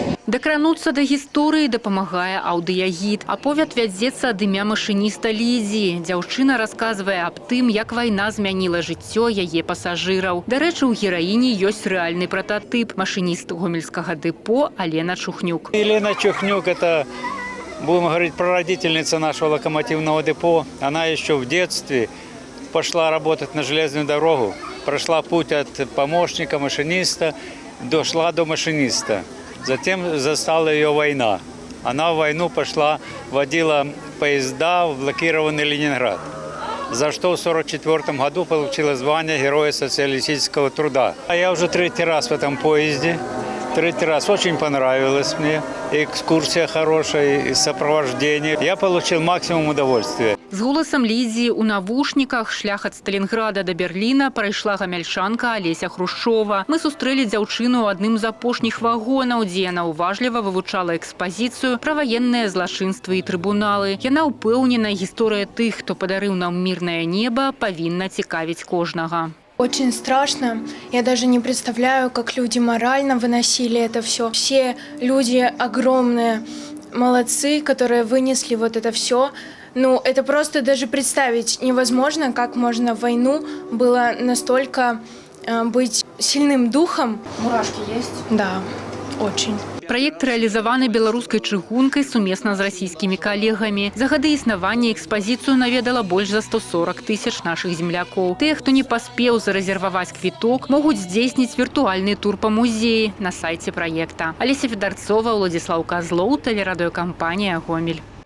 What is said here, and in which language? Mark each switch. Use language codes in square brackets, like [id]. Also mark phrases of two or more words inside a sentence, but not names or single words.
[be] Дакрануцца да гісторыі дапамагае аўдыягід. Аповяд вядзецца ад імя машыніста Лідзі. Дзяўчына расказвае аб тым, як вайна змяніла жыццё яе пасажыраў. Дарэчы, у гераіні ёсць рэальны прататып – машыніст гомельскага дэпо Алена Чухнюк. [ru] Елена Чухнюк – это, будем говорить, прародительница нашего локомотивного депо. Она еще в детстве пошла работать на железную дорогу, прошла путь от помощника машиниста, дошла до машиниста. Затем застала ее война. Она в войну пошла, водила поезда в блокированный Ленинград, за что в 1944 году получила звание Героя социалистического труда. А я уже третий раз в этом поезде. Третий раз. Очень понравилось мне. Экскурсия хорошая, и сопровождение. Я получил максимум удовольствия. [be] З голасам Лідзі у навушніках шлях ад Сталінграда да Берліна прайшла гамяльчанка Алеся Хрушчова. Мы сустрэлі дзяўчыну ў адным з апошніх вагонаў, дзе яна уважліва вывучала экспазіцыю пра ваенныя злачынствы і трыбуналы. Яна ўпэўнена, гісторыя тых, хто падарыў нам мірнае неба, павінна цікавіць кожнага. [ru] Очень страшно. Я даже не представляю, как люди морально выносили это все. Все люди огромные, молодцы, которые вынесли вот это все. Ну, это просто даже представить невозможно, как можно в войну было настолько быть сильным духом. Мурашки есть? Да, очень. [be] Праект рэалізаваны беларускай чыгункай сумесна з расійскімі калегамі. За гады існавання экспазіцыю наведала больш за 140 тысяч нашых землякоў. Тыя, хто не паспеў зарэзерваваць квіток, могуць здзейсніць віртуальны тур па музеі на сайце праекта. Алеся Федарцова, Владзіслаў Казлоў, тэлерадыёкампанія «Гомель».